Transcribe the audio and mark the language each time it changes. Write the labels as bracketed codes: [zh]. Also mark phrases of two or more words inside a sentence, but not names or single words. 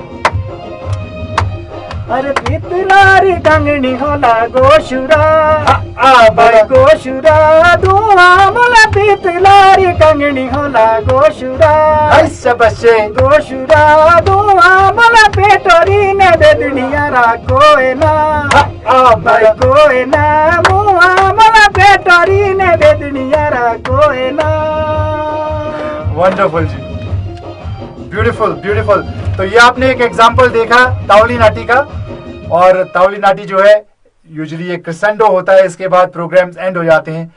[kfx] अरे पितलारी कंगनी होला गोशुरा भाई गोशुरा दुआ मला पितलारी कंगनी होला गोशुरा बच्चे गोशुरा दुआ मला पेटोरी ने दे दुनिया रा कोई ना भाई कोई ना मुआ मला पेटोरी ने दे दुनिया रा कोई ना। [en] wonderful जी, beautiful beautiful। [hi] तो ये आपने एक एग्जाम्पल देखा तावली नाटी का, और तावली नाटी जो है यूजुअली एक क्रिसेंडो होता है, इसके बाद [en] programs end [hi] हो जाते हैं।